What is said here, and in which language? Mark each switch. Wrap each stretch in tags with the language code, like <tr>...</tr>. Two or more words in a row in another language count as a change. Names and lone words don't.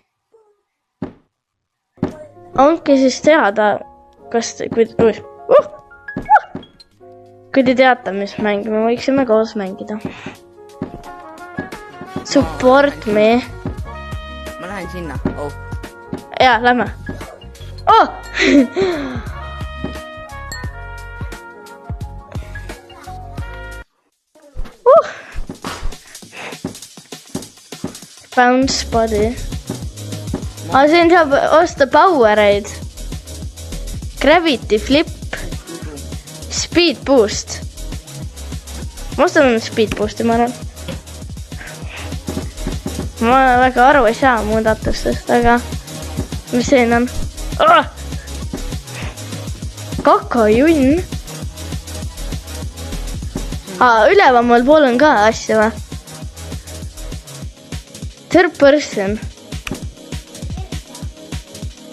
<et>Ongi siis teada, kas te... Kui te teate, mis mäng me võiksime koos mängida.</et> <en>Support me.</en> <et>Ma lähen sinna. Jaa, lähme.</et> <en>Bounce body.</en> <et>Siin saab osta powereid.</et> <en>Gravity flip. Speed boost.</en> <et>Ma ostan</et> <en>speed boosti,</en> <et>ma arvan. Ma väga aru ei saa muudatustest, aga mis siin on? Kakajunn. Ülevamal pool on ka asja või?</et> <en>Third person.</en>